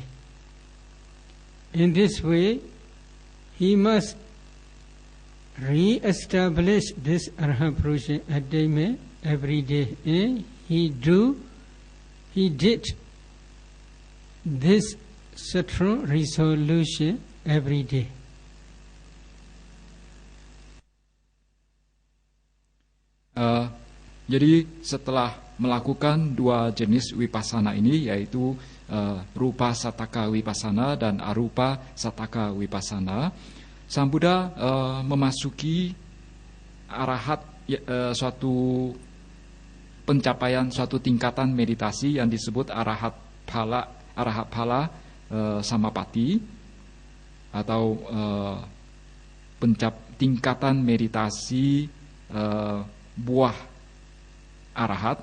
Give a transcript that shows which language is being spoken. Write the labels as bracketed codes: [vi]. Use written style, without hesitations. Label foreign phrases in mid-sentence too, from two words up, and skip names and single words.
[en] In this way, he must re-establish this Arahant Purusha attainment every day. And he did this strong resolution every day. [id] Jadi setelah melakukan 2 jenis vipassana ini, yaitu [pi] rupa sataka vipassana [id] dan [pi] arupa sataka vipassana, [id] Sang Buddha memasuki arahat, suatu pencapaian suatu tingkatan meditasi yang disebut [pi] arahat phala samapatti, [id] atau tingkatan meditasi buah arahat.